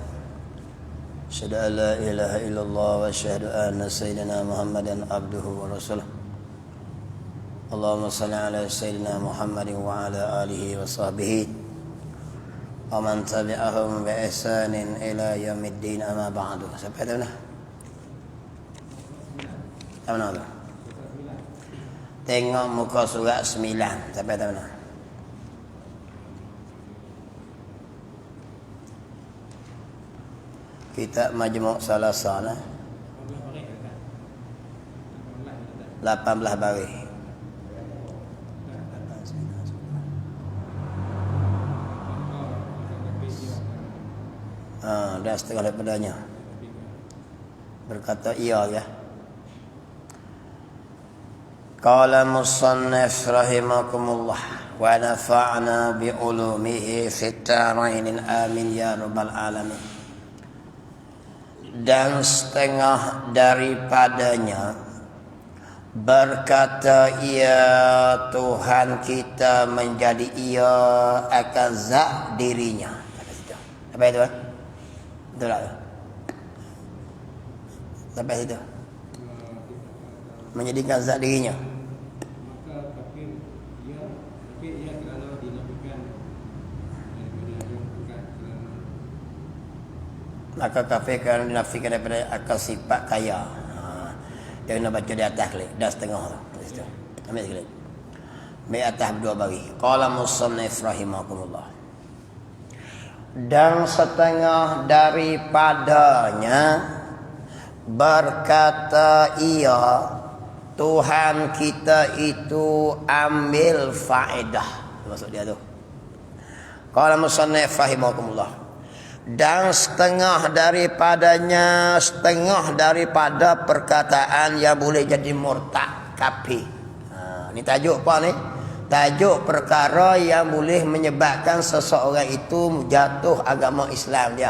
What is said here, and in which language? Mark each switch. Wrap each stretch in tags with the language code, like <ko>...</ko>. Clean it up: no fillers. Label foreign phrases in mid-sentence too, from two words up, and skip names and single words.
<ar>أشهد أن لا إله إلا الله وأشهد أن سيدنا محمدا عبده ورسوله. اللهم صل على سيدنا محمد وعلى آله وصحبه ومن تبعهم بإحسان إلى يوم الدين. أما بعد.</ar> <ms>Sampai mana? Sampai mana? Tengok muka surat 9 sampai mana? Kitab Majmu' Salasana 18 baris. Dah setengah daripadanya. Berkata iya ya.</ms> <ar>قال المصنف رحمكم الله ونفعنا بعلومه في الدارين آمين يا رب العالمين.</ar> <ms>Dan setengah daripadanya berkata ia Tuhan kita menjadi ia akan zat dirinya. Apa itu? Betul tak? Sampai situ. Menjadikan zat dirinya. Maka kafir kerana dinafikan daripada akal sifat kaya. Dia nak baca di atas klik. Dah setengah tu. Ambil sekali. Ambil atas dua bagi.</ms> <ar>قال المصنف رحمكم الله.</ar> <ms>Dan setengah daripadanya berkata ia Tuhan kita itu ambil faedah. Maksud dia tu.</ms> <ar>قال المصنف رحمكم الله.</ar> <ms>Dan setengah daripadanya, setengah daripada perkataan yang boleh jadi murtad, kafir. Ni tajuk apa ni? Tajuk perkara yang boleh menyebabkan seseorang itu jatuh agama Islam dia.</ms>